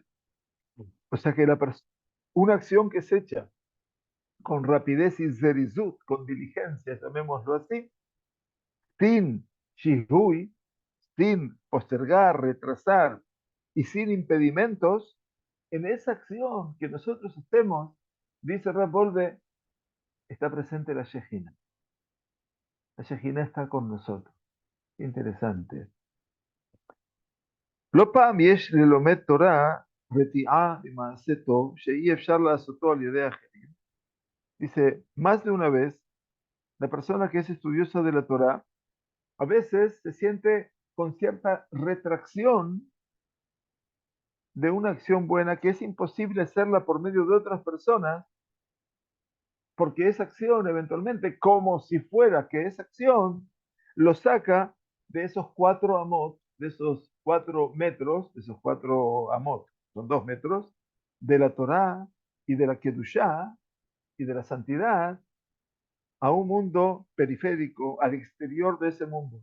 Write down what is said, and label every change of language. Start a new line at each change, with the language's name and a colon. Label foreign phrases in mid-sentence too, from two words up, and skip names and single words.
Spanish: O sea que una acción que se echa con rapidez y zerizut, con diligencia, llamémoslo así, sin shihui, sin postergar, retrasar y sin impedimentos, en esa acción que nosotros hacemos, dice Rab Wolbe, está presente la Shejina. La Shejina está con nosotros. Interesante.
Hebrew: לא פעם יש ללומד תורה רתיעה ממעשה טוב שאי אפשר לעשותו על ידי אחרים.
Spanish: Dice, más de una vez, la persona que es estudiosa de la Torah a veces se siente con cierta retracción de una acción buena que es imposible hacerla por medio de otras personas, porque esa acción eventualmente, como si fuera que esa acción lo saca de esos 4 amot, de esos 4 metros, de esos 4 amot, son 2 metros, de la Torá y de la Kedushá y de la santidad a un mundo periférico, al exterior de ese mundo.